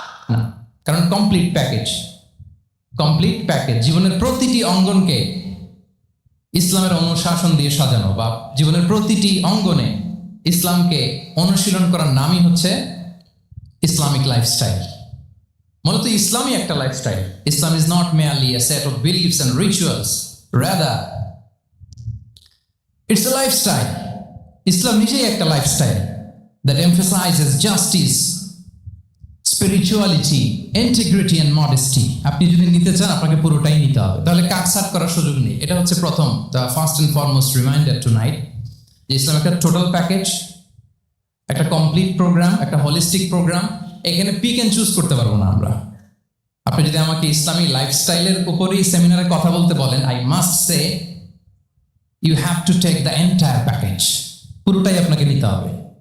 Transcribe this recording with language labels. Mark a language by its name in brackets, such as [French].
[Bangla] না, কারণ complete package, complete package. জীবনের প্রতিটি অঙ্গনকে ইসলামের অনুশাসন দিয়ে সাজানো, বা জীবনের প্রতিটি অঙ্গনে ইসলামকে অনুশীলন করার নামই হচ্ছে ইসলামিক লাইফস্টাইল। মূলত ইসলামই একটা lifestyle. [English] Islam is not merely a set of beliefs and rituals, rather it's a lifestyle. [Bangla] ইসলাম নিজেই একটা lifestyle [English] that emphasizes justice, spirituality, integrity and modesty. [Bangla] আপনি যদি নিতে চান, আপনাকে পুরোটাই নিতে হবে, তাহলে কাটছাট করার সুযোগ নেই। এটা হচ্ছে প্রথম, [English] the first and foremost reminder tonight, [Bangla] যে ইসলাম একটা টোটাল প্যাকেজ, একটা কমপ্লিট প্রোগ্রাম, একটা হোলিস্টিক প্রোগ্রাম। এখানে [English] pick and choose [Bangla] করতে পারবো না আমরা। আপনি যদি আমাকে ইসলামী লাইফস্টাইলের উপরেই সেমিনারে কথা বলতে বলেন, [English] I must say you have to take the entire package, [Bangla] পুরোটাই আপনাকে নিতে হবে।